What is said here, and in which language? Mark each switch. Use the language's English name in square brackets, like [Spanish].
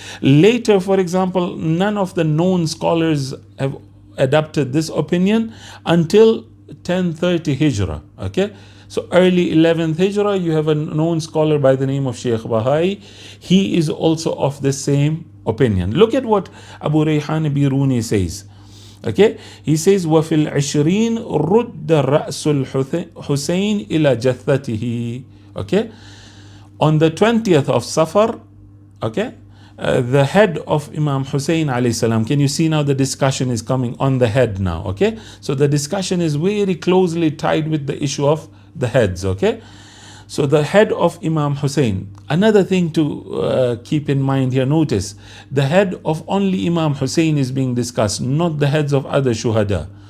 [English] Later, for example, none of the known scholars have adopted this opinion until 1030 Hijrah, okay? So early 11th Hijrah, you have a known scholar by the name of Sheikh Bahai. He is also of the same opinion. Look at what Abu Rayhan Biruni says. Okay, he says, [Arabic] وَفِي الْعِشْرِينَ رُدَّ رَأْسُ الْحُسَيْنِ إِلَى جَثَّتِهِ. [English] Okay, on the 20th of Safar, okay, the head of Imam Husayn alayhi salam. Can you see now the discussion is coming on the head now? Okay, so the discussion is very closely tied with the issue of the heads. Okay, so the head of Imam Husayn. Another thing to keep in mind here, notice the head of only Imam Husayn is being discussed, not the heads of other shuhada.